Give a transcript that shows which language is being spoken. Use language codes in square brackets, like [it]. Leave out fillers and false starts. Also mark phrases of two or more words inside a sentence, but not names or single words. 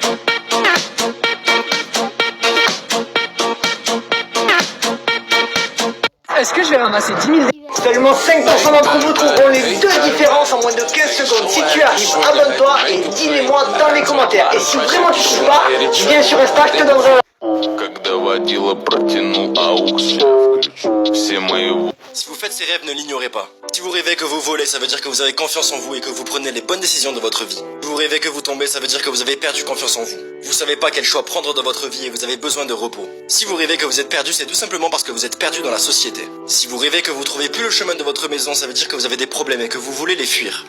[fr] Est-ce que je vais ramasser 10 000 déchets? Seulement 5% d'entre vous trouveront les deux différences en moins de 15 secondes. Si tu arrives, abonne-toi et dis-les-moi dans les commentaires. Et si vraiment tu trouves pas, viens sur Insta, je te donnerai [ru] Когда водила протянул аукс, все мои... [fr] Si vous faites ces rêves, ne l'ignorez pas. Si vous rêvez que vous volez, ça veut dire que vous avez confiance en vous et que vous prenez les bonnes décisions de votre vie. Si vous rêvez que vous tombez, ça veut dire que vous avez perdu confiance en vous. Vous savez pas quel choix prendre dans votre vie et vous avez besoin de repos. Si vous rêvez que vous êtes perdu, c'est tout simplement parce que vous êtes perdu dans la société. Si vous rêvez que vous trouvez plus le chemin de votre maison, ça veut dire que vous avez des problèmes et que vous voulez les fuir.